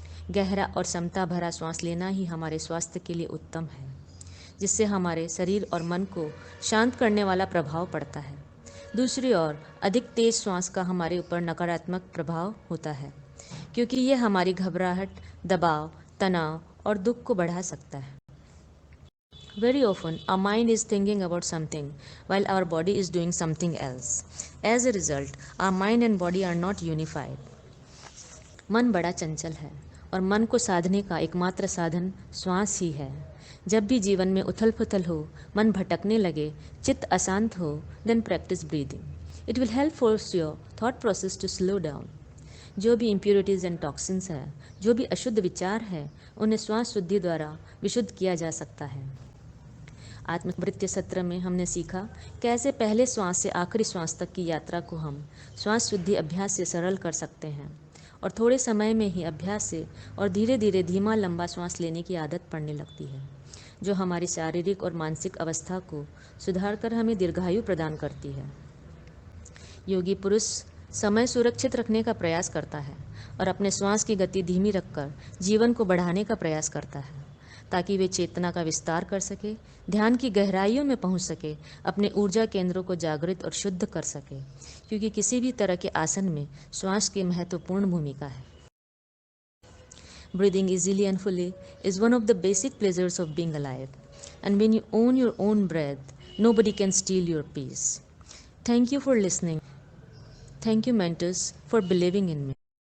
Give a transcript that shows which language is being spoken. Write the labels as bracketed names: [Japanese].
[Hindi] गहरा और समता भरा श्वास लेना ही हमारे स्वास्थ्य के लिए उत्तम है, जिससे हमारे शरीर और मन को शांत करने वाला प्रभाव पड़ता है. दूसरी ओर अधिक तेज श्वास का हमारे ऊपर नकारात्मक प्रभाव होता है, क्योंकि यह हमारी घबराहट, दबाव, तनाव और दुख को बढ़ा सकता है. [English] Very often, our mind is thinking about something while our body is doing something else. As a result, our mind and body are not unified. [Hindi] मन बड़ा चंचल है और मन को साधने का एकमात्र साधन श्वास ही है. जब भी जीवन में उथल पुथल हो, मन भटकने लगे, चित्त अशांत हो, [English] then practice breathing. It will help force your thought process to slow down. [Hindi] जो भी [English] impurities and toxins [Hindi] है, जो भी अशुद्ध विचार है, उन्हें श्वास शुद्धि द्वारा विशुद्ध किया जा सकता है. आत्मवृत्ति सत्र में हमने सीखा कैसे पहले श्वास से आखिरी श्वास तक की यात्रा को हम श्वास शुद्धि अभ्यास से सरल कर सकते हैं और थोड़े समय में ही अभ्यास से और धीरे धीरे धीमा लंबा श्वास लेने की आदत पड़ने लगती है, जो हमारी शारीरिक और मानसिक अवस्था को सुधार कर हमें दीर्घायु प्रदान करती है. योगी पुरुष समय सुरक्षित रखने का प्रयास करता है और अपने श्वास की गति धीमी रखकर जीवन को बढ़ाने का प्रयास करता है, ताकि वे चेतना का विस्तार कर सके, ध्यान की गहराइयों में पहुंच सके, अपने ऊर्जा केंद्रों को जागृत और शुद्ध कर सके, क्योंकि किसी भी तरह के आसन में श्वास की महत्वपूर्ण भूमिका है. [English] Breathing easily and fully is one of the basic pleasures of being alive. And when you own your own breath, nobody can steal your peace. Thank you for listening. Thank you, mentors, for believing in me.